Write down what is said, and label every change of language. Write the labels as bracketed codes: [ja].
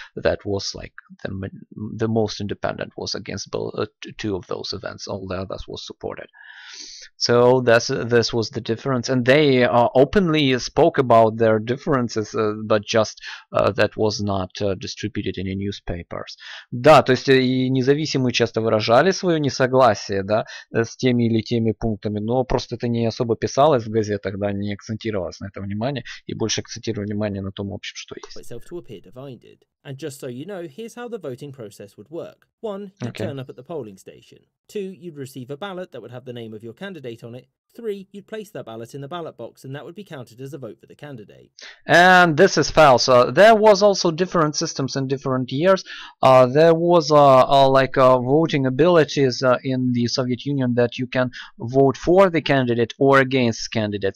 [en] that was like the most independent was against both, two of those events. All the others was supported. So this was the difference, and they openly spoke about their differences, but just that was not distributed in newspapers. [ru] Да, то есть и независимые часто выражали свое несогласие, да, с теми или теми пунктами, но просто это не особо писалось в газетах, да, не акцентировалось на это внимание, и больше акцентировали внимание на том общем, что есть. [en] Itself to appear divided. And just so you know, here's how the voting process would work. 1, you'd turn up at the polling station. 2, you'd receive a ballot that would have the name of your candidate on it. 3, you'd place that ballot in the ballot box, and that would be counted as a vote for the candidate. And this is false. There was also different systems in different years. There was like voting abilities in the Soviet Union that you can vote for the candidate or against candidate.